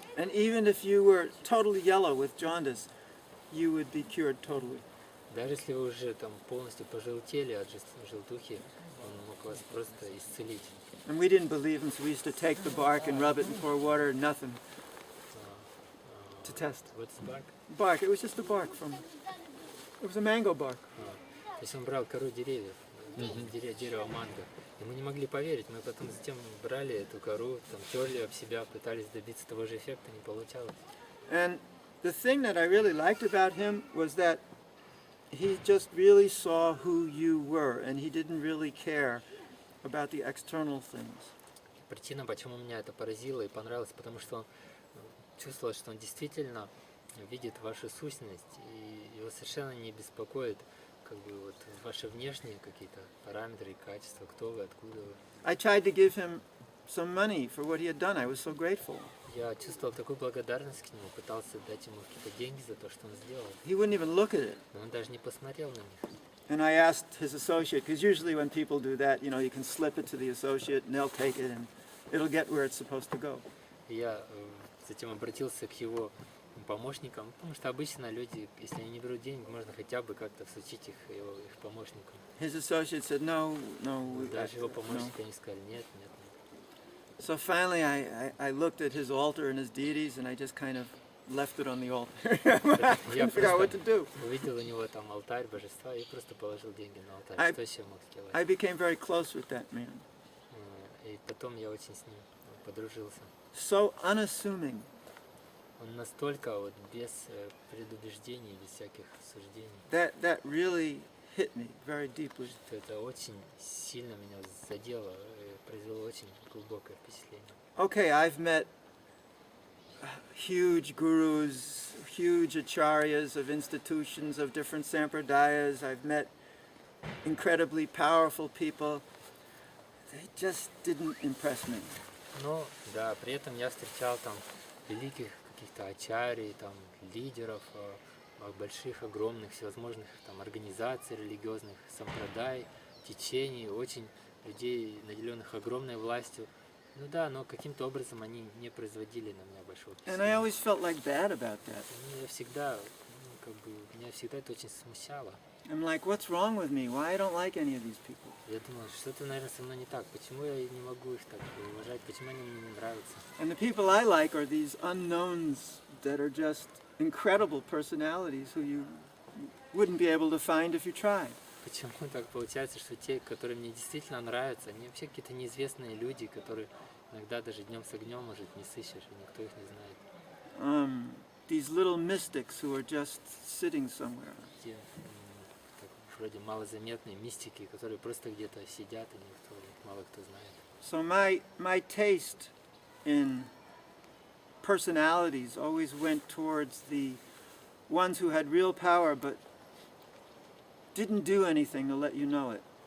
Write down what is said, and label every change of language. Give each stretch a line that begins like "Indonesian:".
English: And even if you were totally yellow with jaundice, you would be cured totally.
Russian: Даже если вы уже там полностью пожелтели от желтухи, он мог вас просто исцелить.
English: And we didn't believe him, so we used to take the bark and rub it and pour water, nothing, to test. What's bark? Bark, it was just a bark from, it was a mango bark.
Russian: То есть он брал кору деревьев, дерево манго. И мы не могли поверить, мы потом затем брали эту кору, там терли об себя, пытались добиться того же эффекта, не получалось.
English: And the thing that I really liked about him was that he just really saw who you were, and he didn't really care about the external things.
Russian: Причина, почему меня это поразило и понравилось, потому что он чувствовал, что он действительно видит вашу сущность, и его совершенно не беспокоит как бы вот ваши внешние какие-то параметры и качества, кто вы, откуда вы.
English: I tried to give him some money for what he had done. I was so grateful.
Russian: Я чувствовал такую благодарность к нему, пытался дать ему какие-то деньги за то, что он сделал,
English: He wouldn't even look at it.
Russian: но он даже не посмотрел на них.
English: And I asked his associate, because usually when people do that, you can slip it to the associate and they'll take it and it'll get where it's supposed to go.
Russian: И я затем обратился к его помощникам, потому что обычно люди, если они не берут денег, можно хотя бы как-то всучить их помощникам.
English: His associate said, no.
Russian: Даже его
English: no.
Russian: помощники они сказали, нет.
English: So finally I looked at his altar and his deities and I just kind of left it on the altar. I
Russian: Я
English: couldn't figure out what to
Russian: просто
English: do.
Russian: увидел у него там алтарь божества и просто положил деньги на алтарь.
English: I-
Russian: Что еще мог сделать?
English: I became very close with that man.
Russian: И потом я очень с ним подружился.
English: So unassuming.
Russian: Он настолько вот без предубеждений, без всяких суждений,
English: That really hit me very deeply.
Russian: что это очень сильно меня задело, произвело очень глубокое впечатление.
English: Okay, I've met huge gurus, huge acharyas of institutions of different sampradayas. I've met incredibly powerful people. They just didn't impress me.
Russian: Но, да, при этом я встречал там великих каких-то ачарий, там лидеров, больших, огромных, всевозможных там организаций религиозных, сампрадай, течений, очень людей, наделенных огромной властью. Ну да, но каким-то образом они не производили на меня большого
English: And I always felt like bad about that.
Russian: Меня всегда это очень смущало.
English: I'm like, what's wrong with me? Why I don't like any of these people?
Russian: Я думал, что-то, наверное, со мной не так. Почему я не могу их так уважать? Почему они мне не нравятся?
English: And the people I like are these unknowns that are just incredible personalities who you wouldn't be able to find if you tried.
Russian: Почему так получается, что те, которые мне действительно нравятся, они вообще какие-то неизвестные люди, которые иногда даже днем с огнем, может, не сыщешь, и никто их не знает.
English: These little mystics who are just sitting somewhere.
Russian: Те, так, вроде малозаметные мистики, которые просто где-то сидят, и никто, мало кто знает.
English: So my taste in personalities always went towards the ones who had real power but didn't do anything to let you know it.